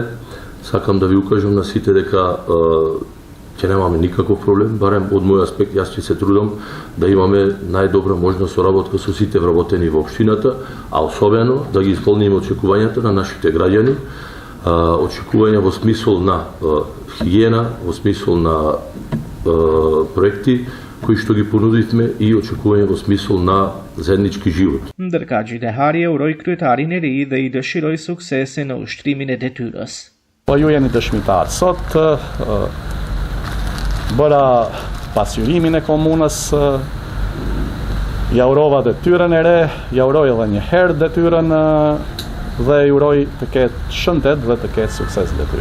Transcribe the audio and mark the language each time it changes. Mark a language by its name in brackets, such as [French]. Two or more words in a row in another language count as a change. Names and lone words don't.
[Macedonian] Сакам да ви укажам на сите дека ќе немаме никаков проблем, барем од мој аспект јас ќе се трудам да имаме најдобра можна соработка со сите вработени во општината, а особено да ги исполниме очекувањата на нашите граѓани, очекувања во смисол на хигиена, во смисол на проекти кои што ги понудивме и очекување во смисол на заеднички живот. [Albanian] Ndërkaq Dehari e uroi kryetarin e ri dhe I dëshiroi suksese në ushtrimin e detyrës. Po ju jeni dëshmitar. Sot bëra pasqyrimin e komunës, ja urova detyrën e re, ja uroj edhe një herë detyrën dhe I uroj të ketë shëndet dhe të ketë sukses detyrë.